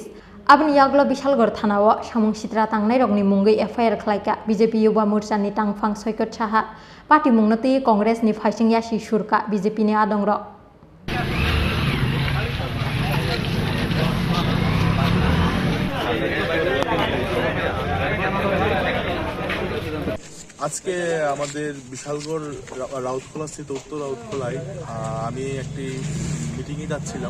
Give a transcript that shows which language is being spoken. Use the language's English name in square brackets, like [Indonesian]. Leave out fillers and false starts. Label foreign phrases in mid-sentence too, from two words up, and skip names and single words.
[Kok Borok] Abni Yaglo Bishalgor Thanawo, Shamungshitra Tangnai Rogni Mungi FIR Klaika, BJP Yuba Mursani Tangfang Soikot Chaha, Parti Mungnati Congress ni Faising Yashi Shurka, BJP ni Adongro. [Bangla] আজকে আমাদের বিশালগড় রাউতখোলা স্থিত উত্তর রাউতখোলায় আমি একটি মিটিংয়ে যাচ্ছিলাম।